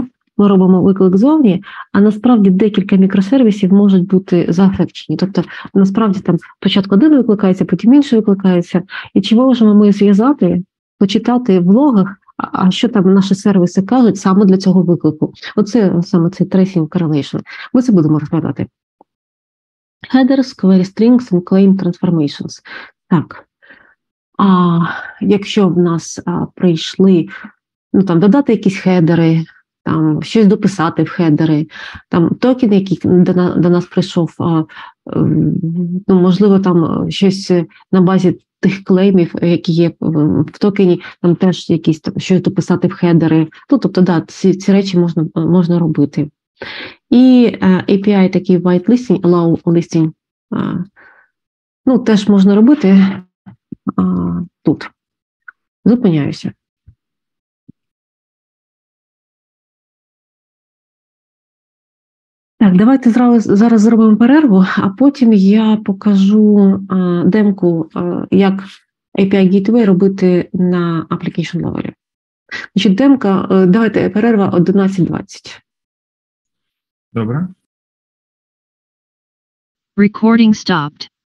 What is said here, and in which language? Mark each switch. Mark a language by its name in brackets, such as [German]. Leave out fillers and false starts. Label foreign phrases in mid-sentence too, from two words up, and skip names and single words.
[Ukrainian] Ми робимо виклик зовні, а насправді декілька мікросервісів можуть бути заафекчені. Тобто, насправді там спочатку один викликається, потім інший викликається. І чи можемо ми зв'язати, почитати в логах, а що там наші сервіси кажуть саме для цього виклику? Оце саме цей [English] tracing correlation. [Ukrainian] Ми це будемо розглядати. [English] Headers, query strings and claim transformations. [Ukrainian] Так. Якщо в нас прийшли, додати якісь хедери, там щось дописати в хедери, там токен, який до нас прийшов, можливо, там щось на базі тих клеймів, які є в токені, там теж якісь там щось дописати в хедери. Ну, тобто, да, ці речі можна робити. [English] І API такий whitelisting, allow listing, [Ukrainian] ну, теж можна робити тут. Зупиняюся. Так, давайте зараз зробимо перерву, а потім я покажу демку, як [English] API Gateway [Ukrainian] робити на [English] application level. [Ukrainian] Значить, демка, давайте перерва 11:20. Добре. [English] Recording stopped.